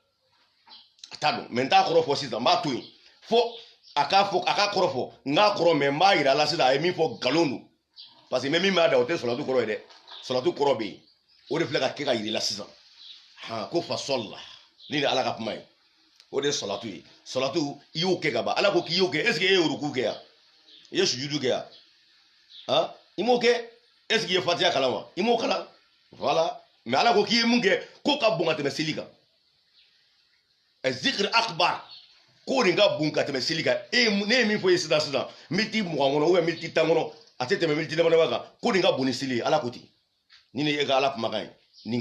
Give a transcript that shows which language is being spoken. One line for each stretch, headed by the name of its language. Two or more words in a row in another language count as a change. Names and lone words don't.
Bambara: dɔn mɛ n t'a kɔrɔ fɔ sisan n b'a to yen fo a k'a kɔrɔ fɔ n k'a kɔrɔ mɛ n b'a yira a la sisan a ye min fɔ nkalon don parce que n bɛ min b'a da o tɛ salatu kɔrɔ ye dɛ salatu kɔrɔ bɛ yen o de filɛ ka kɛ ka yir'i la sisan ko fasɔli la ni de ala ka kuma ye o de ye salatu ye salatu i y'o kɛ ka ban ala ko k'i y'o kɛ
French: est ce que
Bambara: e ye ruku kɛ yan i ye sujudu kɛ yan i m'o kɛ
French: est ce que
Bambara: i ye fatiha kalan wa i m'o kalan voilà mais ala ko k'i ye mun kɛ ko ka bon ka tɛmɛ seli kan zikiri akbar ko nin ka bon ka tɛmɛ seli kan ne ye min fɔ ye sisan miniti 20 kɔnɔ
French: ou bien
Bambara: miniti 10 kɔnɔ a tɛ tɛmɛ miniti dama kan ko nin ka bon ni seli ye ala ko ten ni ne e ka ala kumakan ye nin